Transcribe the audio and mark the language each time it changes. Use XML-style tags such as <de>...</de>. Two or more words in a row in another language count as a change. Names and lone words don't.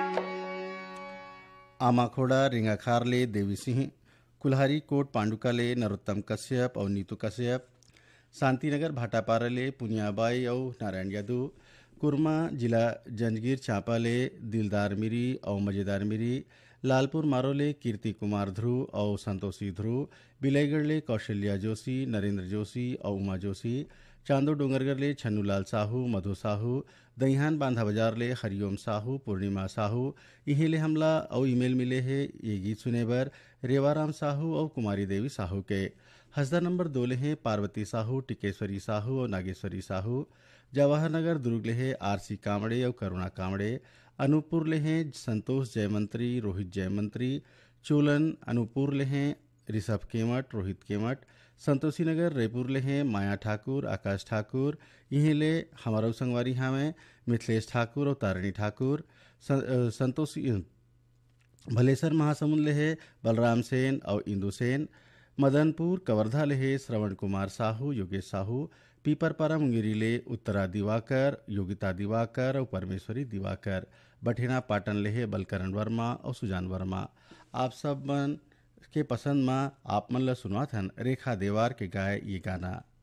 <hne>आमाखोड़ा रिंगाखारले देवी सिंह, कुल्हारी कोट पांडुकाले नरोत्तम कश्यप और नीतू कश्यप, शांतिनगर भाटापाराले पुनियाबाई और नारायण यादव, कुरमा जिला जंजगीर चांपाले दिलदार मिरी और मजेदार मिरी, लालपुर मारोले कीर्ति कुमार ध्रुव और संतोषी ध्रुव, बिलाईगढ़ले कौशल्या जोशी, नरेंद्र जोशी और उमा जोशी, चांदो डोंगरगढ़ले छन्नूलाल साहू, मधु साहू, दहिहान बांधा बाजारले हरिओम साहू, पूर्णिमा साहू। इहेले हमला और ईमेल मिले है ये गीत सुने बर रेवाराम साहू और कुमारी देवी साहू के। हसदा नंबर 2 ले हैं पार्वती साहू, टिकेश्वरी साहू और नागेश्वरी साहू। जवाहर नगर दुर्ग ले है आरसी कामड़े और करुणा कामड़े। अनूपपुर ले हैं संतोष जयमंत्री, रोहित जयमंत्री। चोलन अनूपपुर ले हैं ऋषभ केमट, रोहित केमट। संतोषी नगर रायपुर ले हैं माया ठाकुर, आकाश ठाकुर। यहीं ले हमारा संगवारी हमें मिथिलेश ठाकुर और तारिणी ठाकुर। संतोषी भलेसर महासमुंद ले है बलराम सेन और इंदु सेन। मदनपुर कवर्धा ले है श्रवण कुमार साहू, योगेश साहू। पीपरपारा मुंगेरी ले उत्तरा दिवाकर, योगिता दिवाकर और परमेश्वरी दिवाकर। बठेना पाटन ले है बलकरण वर्मा और सुजान वर्मा। आप सब मन के पसंद में आप मन ला सुनवात हन रेखा देवार के गाय ये गाना।</hne>